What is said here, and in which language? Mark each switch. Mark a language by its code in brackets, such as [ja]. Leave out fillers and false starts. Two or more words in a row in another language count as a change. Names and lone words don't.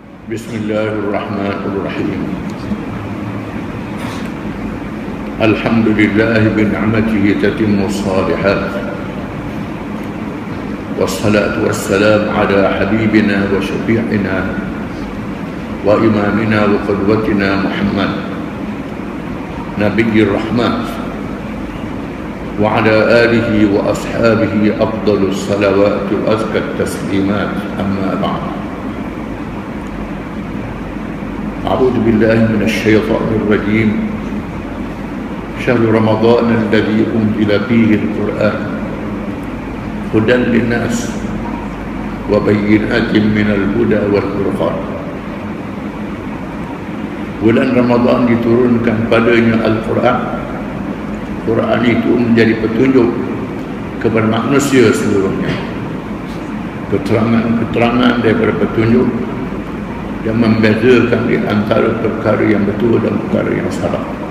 [ar] بسم الله الرحمن الرحيم. الحمد لله بنعمته تتم الصالحات. والصلاة والسلام على حبيبنا وشفيعنا وإمامنا وقدوتنا محمد نبي الرحمة وعلى آله وأصحابه أفضل الصلوات وأزكى التسليمات، أما بعد. أعوذ بالله من الشيطان الرجيم. شهر رمضان الذي أنزل فيه القرآن هدى للناس وبينات من الهدى والفرقان. [ms] Bulan Ramadan diturunkan padanya Al-Quran. Quran itu menjadi petunjuk kepada manusia seluruhnya, keterangan daripada petunjuk yang membezakan di antara perkara yang betul dan perkara yang salah.